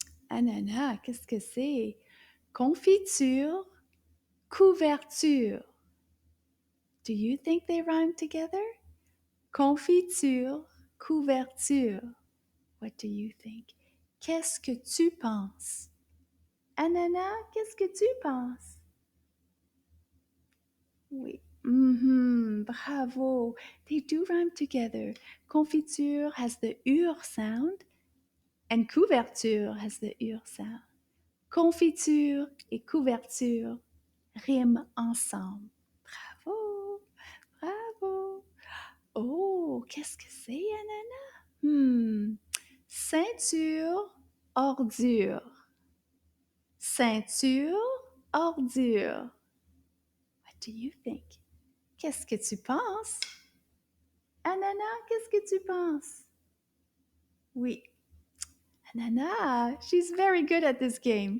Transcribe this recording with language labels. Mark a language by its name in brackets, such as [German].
[French] Ananas, qu'est-ce que c'est? Confiture, couverture. [English] Do you think they rhyme together? Confiture, couverture. What do you think? [French] Qu'est-ce que tu penses? Ananas, qu'est-ce que tu penses? Oui. [English] Mm-hmm, bravo. They do rhyme together. Confiture has the ur sound and couverture has the ur sound. [French] Confiture et couverture riment ensemble. Bravo, bravo. Oh, qu'est-ce que c'est, Anana? Ceinture, ordure. Ceinture, ordure. [English] What do you think? [French] Qu'est-ce que tu penses? Anana, qu'est-ce que tu penses? Oui. [English] Anana, she's very good at this game.